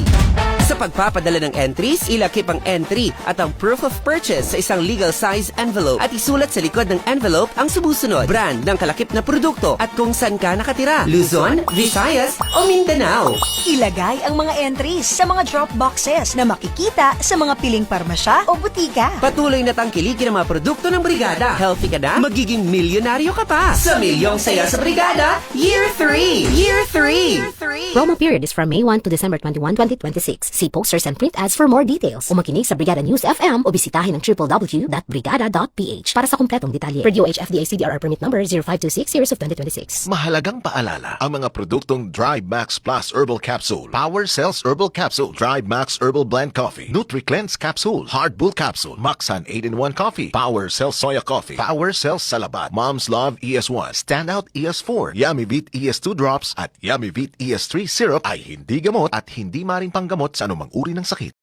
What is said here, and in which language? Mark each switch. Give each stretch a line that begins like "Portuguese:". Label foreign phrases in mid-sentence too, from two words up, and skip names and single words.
Filipino: Sa pagpapadala ng entries, ilakip ang entry at ang
English: proof of purchase
Filipino: sa isang
English: legal size envelope
Filipino: at isulat sa likod ng envelope ang sumusunod, brand ng kalakip na produkto at kung saan ka nakatira, Luzon, Visayas o Mindanao. Ilagay ang mga entries sa mga
English: drop boxes
Filipino: na makikita sa mga piling parmasya o butika. Patuloy na tangkilikin ang mga produkto ng brigada. Healthy ka na, magiging milyonaryo ka pa. Sa milyong saya sa brigada,
English: Year 3! Year 3! Promo period is from May 1 to December 21, 2026. See posters and print ads for more details.
Filipino: O makinig sa Brigada News FM o bisitahin ang www.brigada.ph para sa kumpletong detalye.
English: Per DOH FDA CDRR permit number 0526 series of 2026.
Filipino: Mahalagang paalala, ang mga produktong Drive Max Plus Herbal Capsule, Power Cells Herbal Capsule, Drive Max Herbal Blend Coffee, NutriCleanse Capsule, Hard Bull Capsule, Maxan 8-in-1 Coffee, Power Cells Soya Coffee, Power Cells Salabat, Mom's Love ES1, Standout ES4, Yummy Vit ES2 Drops at Yummy Vit ES3 Syrup ay hindi gamot at hindi maring panggamot sa anumang uri ng sakit.